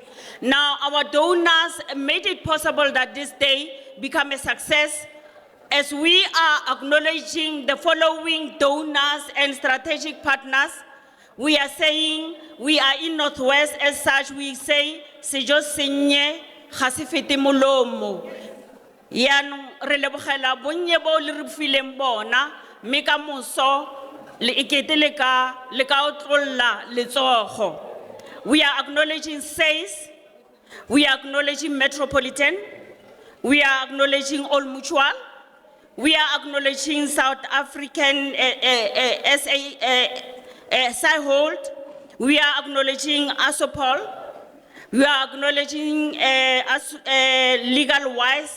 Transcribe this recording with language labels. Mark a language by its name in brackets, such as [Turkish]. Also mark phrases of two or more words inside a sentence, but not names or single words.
[English] Now, our donors made it possible that this day become a success. As we are acknowledging the following donors and strategic partners, we are saying, we are in Northwest, as such, we say, [Tswana] Sejo Senye, Hasifete Molomo. Yan relebogela bonye bo le re fileng bona mme ka moso le ikete le ka otlolla letsogo. [English] We are acknowledging SAYS, we are acknowledging Metropolitan, we are acknowledging All Mutual, we are acknowledging South African SADTU, we are acknowledging Asopol, we are acknowledging Legal Wise.